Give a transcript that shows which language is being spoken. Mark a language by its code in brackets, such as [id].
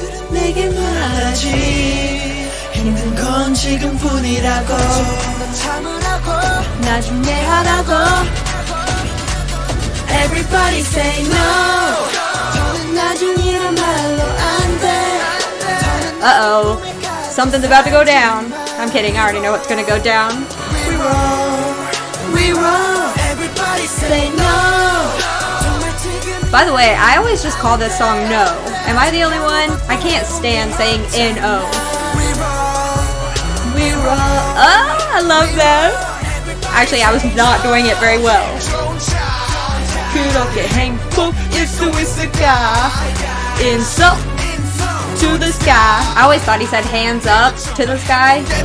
[ko] 내게 말하지 힘든 건 지금뿐이라고 참으라고 나중에 하라고 [en] Everybody say no [ko] 더는 나중이란 말로 안돼 Uh-oh. [en] Something's about to go down. I'm kidding, I already know what's gonna go down. We roll Everybody say no By the way, I always just call this song No. Am I the only one? I can't stand saying N-O. We roll. Oh, I love that. Actually, I was not doing it very well. [ko] 그렇게 행복일 수 있을까 [en] Insult to the sky. I always thought he said hands up to the sky.